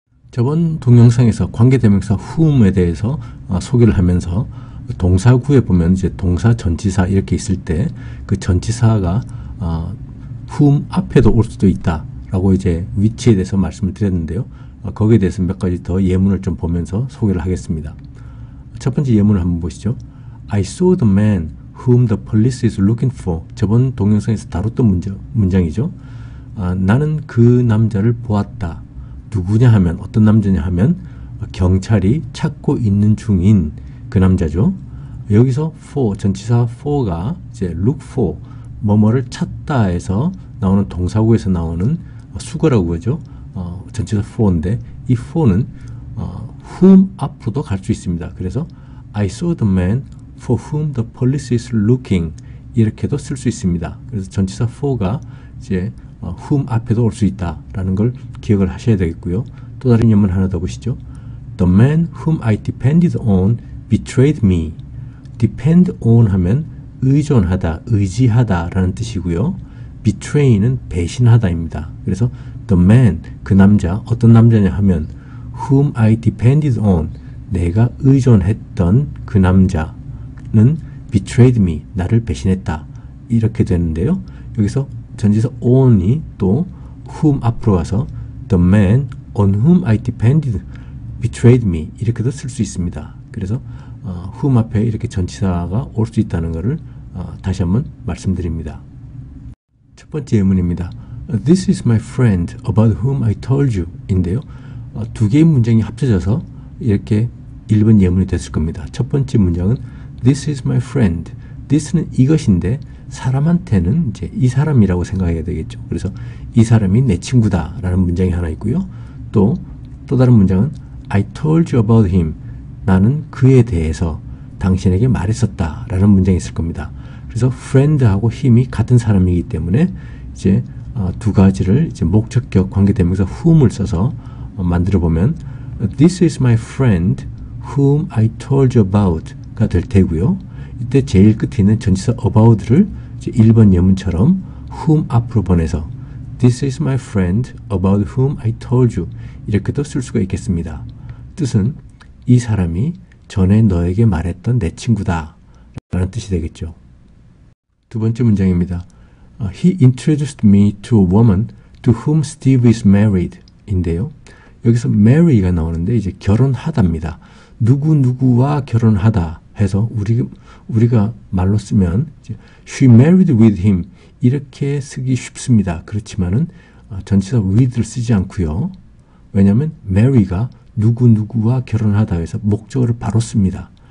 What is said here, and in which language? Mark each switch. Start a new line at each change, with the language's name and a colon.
Korean: 저번 동영상에서 관계대명사 whom에 대해서 소개를 하면서 동사구에 보면 이제 동사, 전치사 이렇게 있을 때 그 전치사가 whom 앞에도 올 수도 있다라고 이제 위치에 대해서 말씀을 드렸는데요. 거기에 대해서 몇 가지 더 예문을 좀 보면서 소개를 하겠습니다. 첫 번째 예문을 한번 보시죠.
English: I saw the man whom the police is looking for.
Korean: 저번 동영상에서 다뤘던 문장이죠. 나는 그 남자를 보았다. 누구냐 하면 어떤 남자냐 하면 경찰이 찾고 있는 중인 그 남자죠. 여기서 for, 전치사 for가 이제 look for, 뭐뭐를 찾다에서 나오는 동사구에서 나오는 수거라고 그러죠. 전치사 for인데 이 for는 whom 앞으로도 갈 수 있습니다. 그래서
English: I saw the man for whom the police is looking
Korean: 이렇게도 쓸 수 있습니다. 그래서 전치사 for가 이제 whom 앞에도 올 수 있다라는 걸 기억을 하셔야 되겠고요. 또 다른 예문 하나 더 보시죠.
English: The man whom I depended on betrayed me.
Korean: depend on 하면 의존하다, 의지하다 라는 뜻이고요. betray는 배신하다입니다. 그래서 the man, 그 남자, 어떤 남자냐 하면
English: whom I depended on,
Korean: 내가 의존했던 그 남자는
English: betrayed me,
Korean: 나를 배신했다. 이렇게 되는데요. 여기서 전치사
English: on이 또 whom
Korean: 앞으로 가서
English: the man on whom I depended betrayed me
Korean: 이렇게도 쓸 수 있습니다. 그래서 whom 앞에 이렇게 전치사가 올 수 있다는 것을 다시 한번 말씀드립니다. 첫 번째 예문입니다.
English: This is my friend about whom I told you
Korean: 인데요. 두 개의 문장이 합쳐져서 이렇게 1번 예문이 됐을 겁니다. 첫 번째 문장은
English: This is my friend.
Korean: This는 이것인데 사람한테는 이제 이 사람이라고 생각해야 되겠죠. 그래서 이 사람이 내 친구다 라는 문장이 하나 있고요. 또 다른 문장은
English: I told you about him.
Korean: 나는 그에 대해서 당신에게 말했었다 라는 문장이 있을 겁니다. 그래서 friend하고 him이 같은 사람이기 때문에 이제 두 가지를 이제 목적격 관계대명사 whom을 써서 만들어 보면
English: This is my friend whom I told you about
Korean: 가 될 테고요. 이때 제일 끝에 있는 전치사 about를 이제 1번 예문처럼 whom 앞으로 보내서
English: This is my friend about whom I told you
Korean: 이렇게도 쓸 수가 있겠습니다. 뜻은 이 사람이 전에 너에게 말했던 내 친구다 라는 뜻이 되겠죠. 두 번째 문장입니다.
English: He introduced me to a woman to whom Steve is married
Korean: 인데요. 여기서 marry가 나오는데 이제 결혼하다입니다. 누구누구와 결혼하다 해서 우리가 말로 쓰면 이제
English: she married with him
Korean: 이렇게 쓰기 쉽습니다. 그렇지만은 전치사 with를 쓰지 않고요. 왜냐하면 marry가 누구누구와 결혼하다 해서 목적어를 바로 씁니다.